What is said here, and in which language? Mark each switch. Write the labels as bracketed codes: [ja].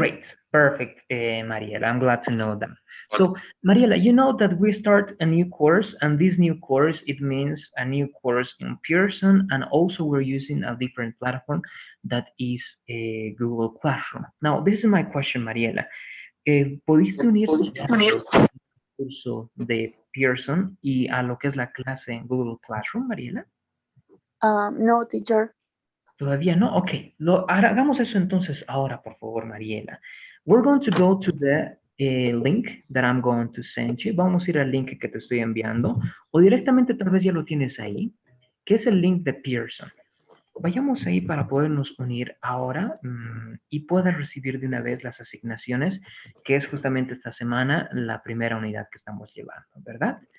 [en] Great. Perfect, Mariela. I'm glad to know that. So, Mariela, you know that we start a new course, and this new course, it means a new course in Pearson, and also we're using a different platform that is Google Classroom. Now, this is my question, Mariela. [es] ¿Pudiste unir tu chat curso de Pearson y a lo que es la clase en Google Classroom, Mariela? No, teacher. Todavía no. Ok, hagamos eso entonces ahora, por favor, Mariela. [en] We're going to go to the link that I'm going to send you. [es] Vamos a ir al link que te estoy enviando, o directamente tal vez ya lo tienes ahí, que es el link de Pearson. Vayamos ahí para podernos unir ahora y puedas recibir de una vez las asignaciones, que es justamente esta semana la primera unidad que estamos llevando, ¿verdad?